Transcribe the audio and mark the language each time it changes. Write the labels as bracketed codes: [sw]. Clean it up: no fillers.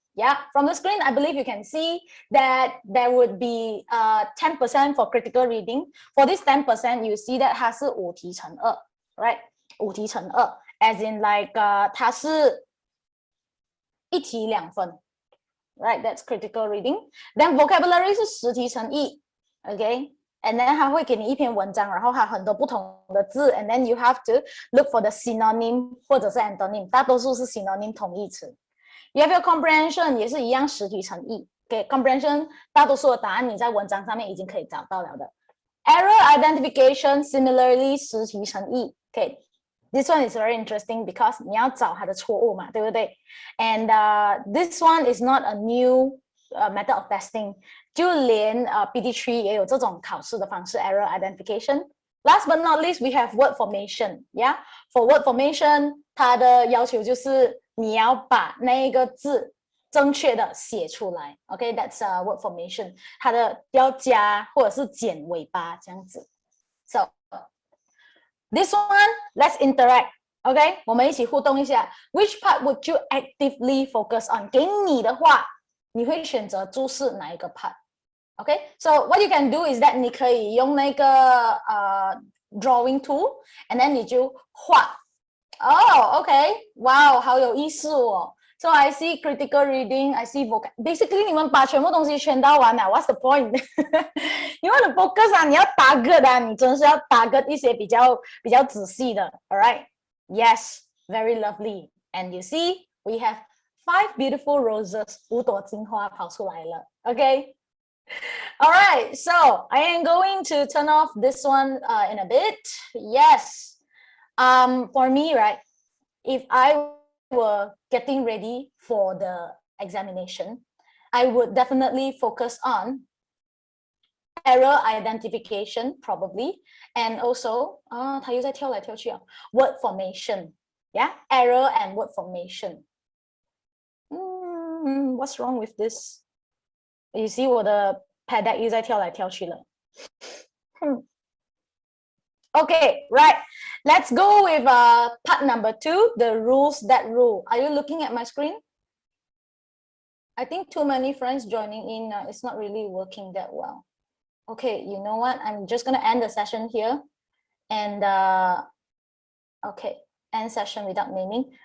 [en] Yeah, from the screen, I believe you can see that there would be 10% for critical reading. For this 10%, you see that [zh] 它是5题乘2, [en] right? 5题乘2, as in like [zh] 它是1题2分 [en] right? That's critical reading. Then vocabulary [zh] 是10题乘1 [en] okay? And then [zh] 它会给你一篇文章，然后它很多不同的字 [en] and then you have to look for the synonym [zh] 或者是 antonym， 大多数是 synonym 同义词。 [en] You have your comprehension [zh] 也是一样10题乘1 [en] okay? [zh] Comprehension 大多数的答案你在文章上面已经可以找到了的。 [en] Error identification similarly 10题乘1 okay? This one is very interesting because [zh] 你要找它的错误嘛，对不对？ [en] And this one is not a new method of testing. [zh] 就连PD3 也有这种考试的方式 error identification. [en] Last but not least, we have word formation. Yeah, for word formation, [zh] 它的要求就是你要把那一个字正确的写出来。 [en] Okay, that's word formation. [zh] 它的要加或者是减尾巴这样子。 [en] So this one, let's interact. [zh] Okay, 我们一起互动一下。 [en] Which part would you actively focus on? [zh] 给你的话，你会选择注视哪一个 part? [en] Okay, so what you can do is that [zh] 你可以用那个 [en] drawing tool, and then [zh] 你就画。 [en] Oh, okay, wow, [zh] 好有意思哦。 [en] So I see critical reading, I see vocab. [zh] Basically, 你们把全部东西圈到完了 ， [en] What's the point? [zh] 你want to focus 啊，你要target 啊，你真是要target一些比较仔细的 ， [en] all right? Yes, very lovely. And you see, we have 5 beautiful roses. [zh] 5朵金花跑出来了 ，okay? [en] All right, so I am going to turn off this one in a bit. Yes, for me, right? If I were getting ready for the examination, I would definitely focus on error identification, probably, and also [zh] 它又在跳来跳去啊 [en] word formation. Yeah, error and word formation. What's wrong with this? You see [zh] 我的 pad deck 又在跳来跳去了。 [en] Okay, right. Let's go with part number 2, the rules that rule. Are you looking at my screen? I think too many friends joining in. It's not really working that well. Okay, you know what? I'm just going to end the session here. And, okay, end session without naming.